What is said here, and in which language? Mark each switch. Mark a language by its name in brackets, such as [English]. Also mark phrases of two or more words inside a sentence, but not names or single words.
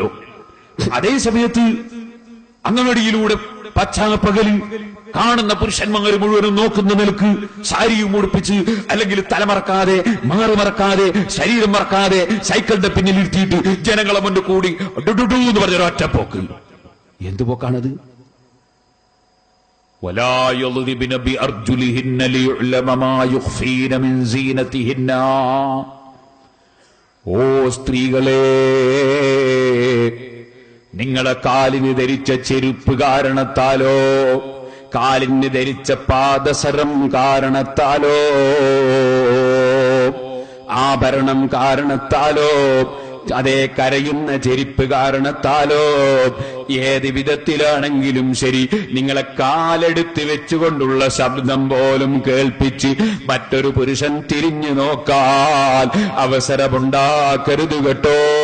[Malayalam] അതേ സമയത്ത് അങ്ങനടിയിലൂടെ പച്ചാപ്പകലിൽ കാണുന്ന പുരുഷന്മാർ മുഴുവനും നോക്കുന്ന നിലക്ക് സാരിയും ഉടുപ്പിച്ച്, അല്ലെങ്കിൽ തലമറക്കാതെ മാറുമറക്കാതെ ശരീരം മറക്കാതെ സൈക്കിളിന്റെ പിന്നിൽ ഇരുത്തിയിട്ട് ജനങ്ങളെ മുന്നിൽ കൂടി ഡുഡുഡു എന്ന് പറഞ്ഞൊരു ഒറ്റപ്പോക്ക്. എന്തു പോക്കാണത്? [Arabic] ولا يضربن بأرجلهن ليعلم ما يخفين من زينتهن. [Malayalam] ഓ സ്ത്രീകളെ, നിങ്ങളെ കാലിന് ധരിച്ച ചെരുപ്പ് കാരണത്താലോ, കാലിന് ധരിച്ച പാദസരം കാരണത്താലോ, ആഭരണം കാരണത്താലോ, അതേ കരയുന്ന ചെരുപ്പ് കാരണത്താലോ, ഏത് വിധത്തിലാണെങ്കിലും ശരി, നിങ്ങളെ കാലെടുത്ത് വെച്ചുകൊണ്ടുള്ള ശബ്ദം പോലും കേൾപ്പിച്ച് മറ്റൊരു പുരുഷൻ തിരിഞ്ഞു നോക്കാൻ അവസരമുണ്ടാക്കരുത് കേട്ടോ.